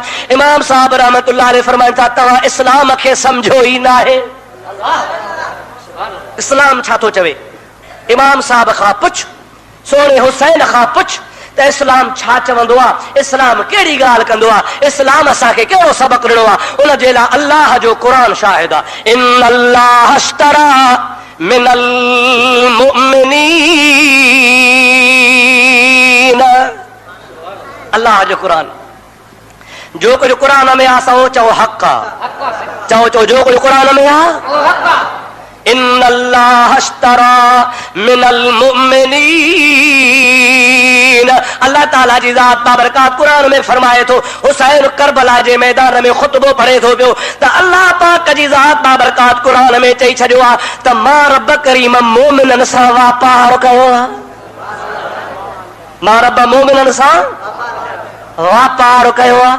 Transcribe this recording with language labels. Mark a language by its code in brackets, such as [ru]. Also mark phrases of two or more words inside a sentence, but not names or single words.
[sd] इमाम साहब [ar] رحمة الله عليه [sd] फरमाइनि था तव्हां इस्लाम खे सम्झो ई नाहे। इस्लाम छा थो चवे? इमाम साहब खां पुछ, सोणे हुसैन खां पुछ त इस्लाम छा चवंदो आहे, इस्लाम कहिड़ी ॻाल्हि कंदो आहे, इस्लाम असांखे कहिड़ो सबक़ ॾिनो आहे। उन जे लाइ अल्लाह जो क़ुरान शाहिद आहे। [ar] إن الله اشترى من المؤمنين, [sd] अल्लाह जो क़ुरान, जो कुछ क़ुरान में आहे सो चओ हक़ आहे, चओ जो कुछ क़ुरान में आहे। [ar] إن الله اشترى من المؤمنين, [sd] अल्लाह ताला जी ज़ात बाबरकात क़ुरान में फरमाए थो। हुसैन करबला जे मैदान में ख़ुतबो पढ़े थो पियो त अल्लाह पाक जी ज़ात बाबरकात क़ुरान में चई छॾियो आहे त मां रब करीम मोमिननि सां वापार कयो आहे। मां रब मोमिननि सां वापार कयो आहे।